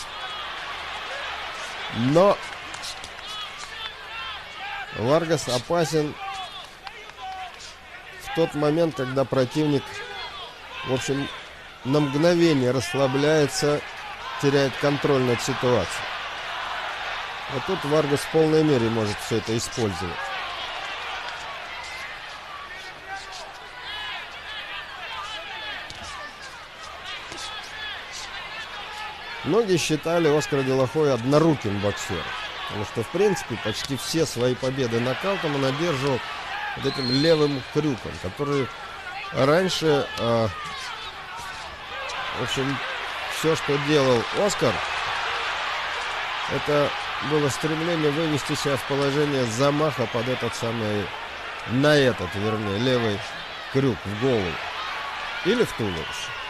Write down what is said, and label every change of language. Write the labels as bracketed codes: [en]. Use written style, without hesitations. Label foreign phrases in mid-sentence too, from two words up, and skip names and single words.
[ru] Но Варгас опасен в тот момент, когда противник, в общем, на мгновение расслабляется, теряет контроль над ситуацией. Вот тут Варгас в полной мере может все это использовать. Многие считали Оскара де ла Хойя одноруким боксером, потому что, в принципе, почти все свои победы нокаутом он одерживал вот этим левым крюком, который раньше, в общем, все, что делал Оскар, это было стремление вывести себя в положение замаха под этот самый, на этот, вернее, левый крюк в голову или в туловище.